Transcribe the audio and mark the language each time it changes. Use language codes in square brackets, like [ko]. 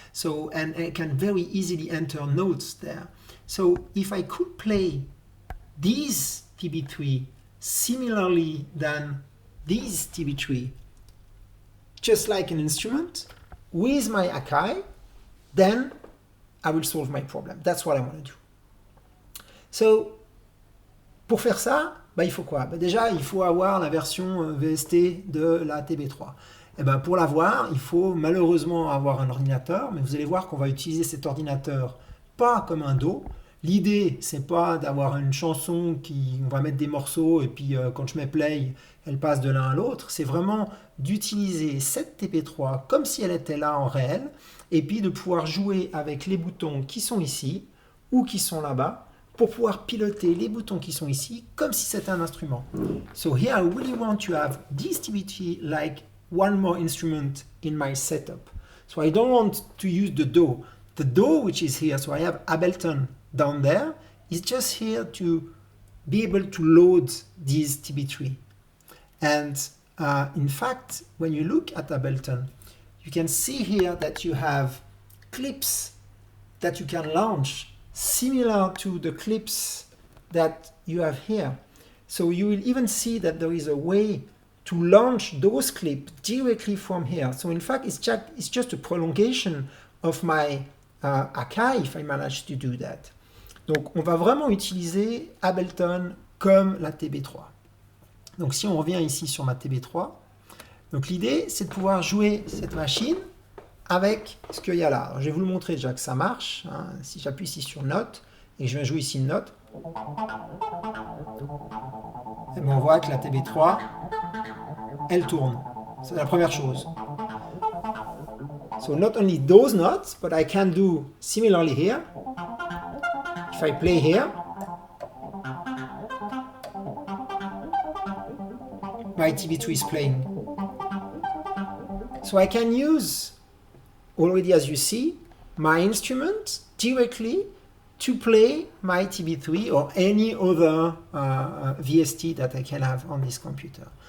[en] So, and I can very easily enter notes there. So if I could play these TB3 similarly than these TB3, just like an instrument, with my Akai, then I will solve my problem. That's what I want to do. [fr] So, pour faire ça, il faut quoi? Déjà, il faut avoir la version VST de la TB3. Pour l'avoir, il faut malheureusement avoir un ordinateur, mais vous allez voir qu'on va utiliser cet ordinateur pas comme un DAW. L'idée, c'est pas d'avoir une chanson qui, on va mettre des morceaux et puis quand je mets play, elle passe de l'un à l'autre. C'est vraiment d'utiliser cette TB3 comme si elle était là en réel, et puis de pouvoir jouer avec les boutons qui sont ici ou qui sont là-bas pour pouvoir piloter les boutons qui sont ici comme si c'était un instrument. [en] So here I really want to have this TB3 like one more instrument in my setup. So I don't want to use the DAW. The DAW which is here, so I have Ableton down there, is just here to be able to load these TB3. And in fact, when you look at Ableton, you can see here that you have clips that you can launch similar to the clips that you have here. So you will even see that there is a way to launch those clips directly from here. So in fact, it's just a prolongation of my Akai if I manage to do that. [fr] Donc on va vraiment utiliser Ableton comme la TB3. Donc si on revient ici sur ma TB3, donc l'idée, c'est de pouvoir jouer cette machine avec ce qu'il y a là. Alors, je vais vous le montrer déjà que ça marche. Si j'appuie ici sur Note et que je viens jouer ici une note, on voit que la TB3, elle tourne. C'est la première chose. [en] So not only those notes, but I can do similarly here. If I play here, my TB3 is playing. So I can use, already as you see, my instrument directly to play my TB3 or any other VST that I can have on this computer.